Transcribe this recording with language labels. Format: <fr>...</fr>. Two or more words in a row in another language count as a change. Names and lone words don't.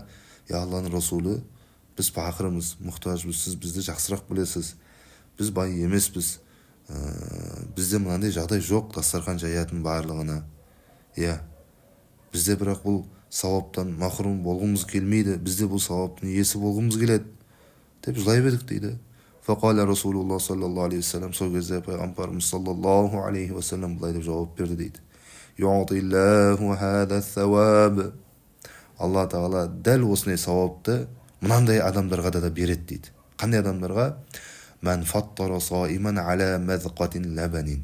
<kk>Я Алланың Расулы, біз пақырымыз, мұқтажбыз, сіз бізді жақсырақ білесіз. Біз бай емеспіз. Бізде мынандай жағдай жоқ, дастархан жаятын барлығына. Бізде бірақ бұл сауаптан махрум болғымыз келмейді, бізде бұл сауаптың иесі болғымыз келеді деп жылай бердік дейді.</kk> <ar>فقال رسول الله صلى الله عليه وسلم,</ar> <kk>сол кезде пайғамбарымыз</kk> <ar>صلى الله عليه وسلم</ar> <kk>былай деп жауап берді дейді.</kk> <ar>يعطي الله هذا الثواب.</ar> <kk>Алла тағала дәл осындай сауапты мынандай адамдарға да береді дейді. Қандай адамдарға?</kk> <ar>من فطر صائما على مذقة لبن.</ar>